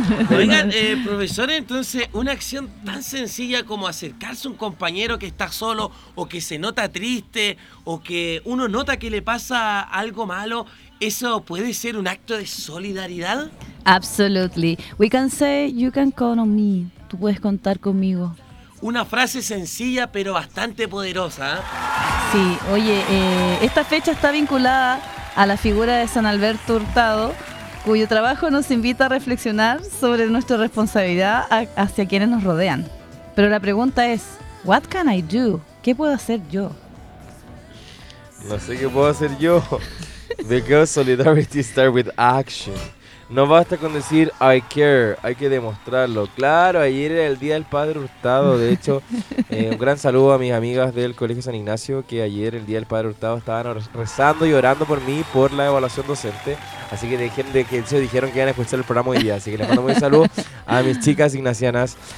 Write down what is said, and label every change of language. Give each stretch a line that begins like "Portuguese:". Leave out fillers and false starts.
Spanish: Oigan, profesor, entonces, una acción tan sencilla como acercarse a un compañero que está solo o que se nota triste o que uno nota que le pasa algo malo, ¿eso puede ser un acto de solidaridad?
English: Absolutely. We can say, you can count on me.
Spanish: Tú puedes contar conmigo. Una frase sencilla, pero bastante poderosa. Sí, oye, esta fecha está vinculada a la figura de San Alberto Hurtado, cuyo trabajo nos invita a reflexionar sobre nuestra responsabilidad hacia quienes nos rodean. Pero la pregunta es,
English: what can I do?
Spanish: ¿Qué puedo hacer yo? No sé qué puedo hacer yo.
English: Because solidarity starts with action.
Spanish: No basta con decir
English: I care,
Spanish: hay que demostrarlo. Claro, ayer era el día del Padre Hurtado. De hecho, un gran saludo a mis amigas del Colegio San Ignacio, que ayer el día del Padre Hurtado estaban rezando y orando por mí por la evaluación docente. Así que dejen de que se dijeron que iban a escuchar el programa hoy día. Así que les mando un saludo a mis chicas ignacianas.